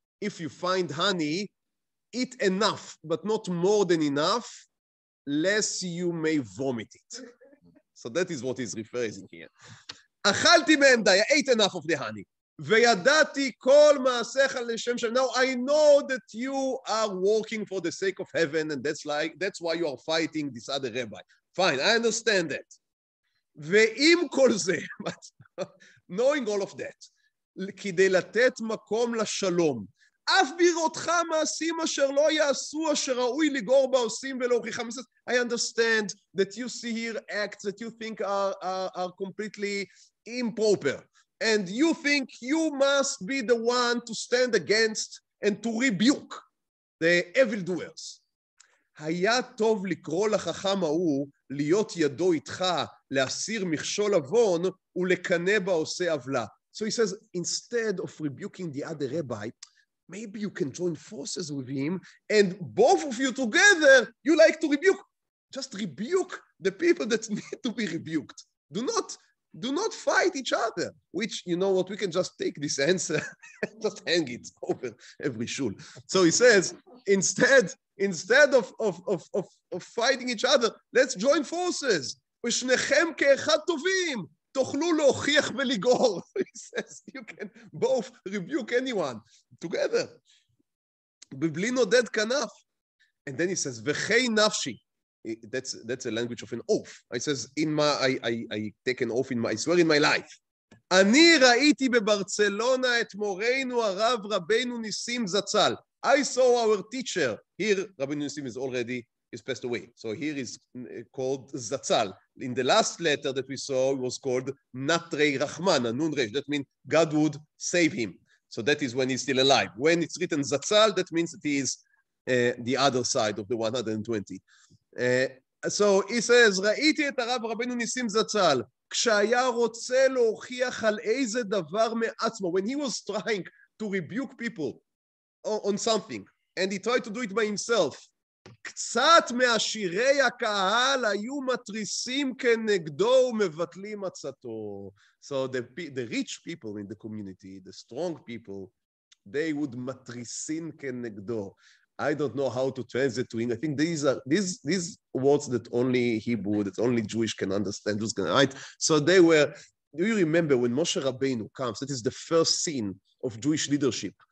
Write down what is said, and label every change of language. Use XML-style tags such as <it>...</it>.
<en>If you find honey, eat enough, but not more than enough, lest you may vomit it. So that is what he's rephrasing here.</en> <he>אכלתי מהם די,</he> <en>I ate enough of the honey.</en> <he>וידעתי כל מעשיך לשם שם.</he> <en>Now I know that you are working for the sake of heaven, and that's why you are fighting this other rabbi. Fine, I understand that.</en> <he>ועם כל זה,</he> <en>but knowing all of that,</en> <he>כדי לתת מקום לשלום, אף בראותך מעשים אשר לא יעשו, אשר ראוי לגור בעושים ולהוכיחם.</he> <en>I understand that you see here acts that you think are completely improper. And you think you must be the one to stand against and to rebuke. the evildoers.</en> <he>היה טוב לקרוא לחכם ההוא להיות ידו איתך, להסיר מכשול עוון ולקנא בעושה עוולה.</he> <en>So he says, instead of rebuking the other rabbi, maybe you can join forces with him, and both of you together, you like to rebuke. Just rebuke the people that need to be rebuked. Do not fight each other, which, you know what, we can just take this answer and just hang it over every shul. So he says, instead of fighting each other, let's join forces.</en> <he>ושניכם כאחד טובים, תוכלו להוכיח ולגאול.</he> <en>He says, you can both rebuke anyone together.</en> <he>בבלי נודד כנף.</he> <en>And then he says,</en> <he>וכי נפשי.</he> <en>That's a language of an oath. He says, I take an oath I swear in my life.</en> <he>אני ראיתי בברצלונה את מורנו הרב רבנו ניסים זצ"ל.</he> <en>I saw our teacher. Here, Rabbenu Nissim is passed away. So here is called Zatzal. In the last letter that we saw, it was called Natrei Rahman, Nun Resh. That means God would save him. So that is when he's still alive. When it's written Zatzal, that means that he is the other side of the 120. So he says,</en> <he>ראיתי את הרב רבנו ניסים זצ"ל, כשהיה רוצה להוכיח על איזה דבר מעצמו,</he> <en>when he was trying to rebuke people on something, and he tried to do it by himself,</en> <he>קצת מעשירי הקהל היו מתריסים כנגדו ומבטלים עצתו.</he> <en>So the rich people in the community, the strong people, they would</en> <he>מתריסים כנגדו.</he> <en>I don't know how to translate to English. I think these words that only Hebrew, that only Jewish can understand, Jews can write. So they were, do you remember when Moshe Rabbeinu comes, that is the first scene of Jewish leadership.</en>